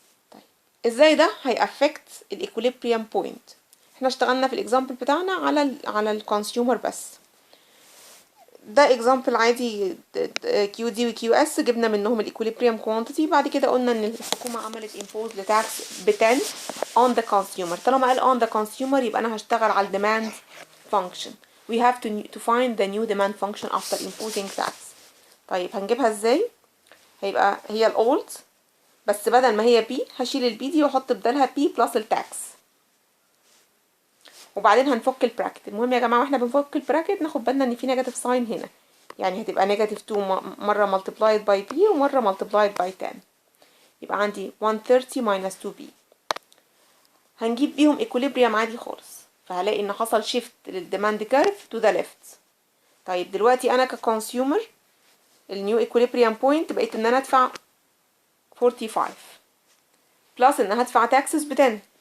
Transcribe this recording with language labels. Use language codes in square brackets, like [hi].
[ar] طيب ازاي ده هيأفكت الايكوليبريم بوينت؟ احنا اشتغلنا في الاكزامبل بتاعنا على الكونسيومر بس. ده اكزامبل عادي كيو دي وكيو اس، جبنا منهم الايكوليبريم كوانتيتي. بعد كده قلنا ان الحكومه عملت امبوز لتاكس ب 10 [en] on the consumer. [ar] طالما قال [en] on the consumer [ar] يبقى انا هشتغل على الديماند function. [en] we have to find the new demand function after imposing tax. [ar] طيب هنجيبها ازاي؟ هيبقى هي الاولد بس بدل ما هي بي هشيل البي دي واحط بدالها بي بلس التاكس، وبعدين هنفك البراكت. المهم يا جماعه واحنا بنفك البراكت ناخد بالنا ان في نيجاتيف ساين هنا، يعني هتبقى نيجاتيف 2 مره [en] multiplied by b [ar] ومره [en] multiplied by 10. [ar] يبقى عندي 130 minus 2b. هنجيب بيهم equilibrium عادي خالص، فهلاقي ان حصل shift للديماند كيرف [en] to the left. [ar] طيب دلوقتي انا ككونسيومر النيو equilibrium point بقيت ان انا ادفع 45 بلس ان هدفع taxes ب 10.